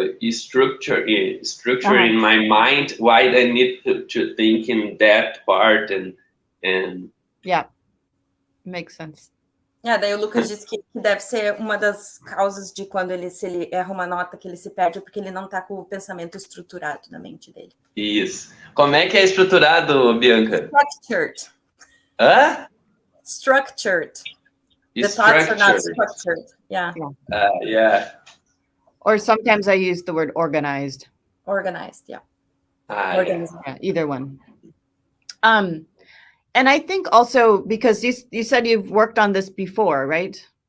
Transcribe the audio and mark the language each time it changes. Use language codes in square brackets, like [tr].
[en] structure in my mind why I need to think in that part and yeah, makes sense. [pt] Daí o Lucas disse que deve ser uma das causas de quando se ele erra uma nota que ele se perde, porque ele não está com o pensamento estruturado na mente dele. Isso. Como é que é estruturado, Bianca? [en] Structured. Hã? Structured. The thoughts are not structured. Yeah. Yeah. Or sometimes I use the word organized. Organized, yeah. Organized. Yeah, either one. And I think also because you said you've worked on this before, right?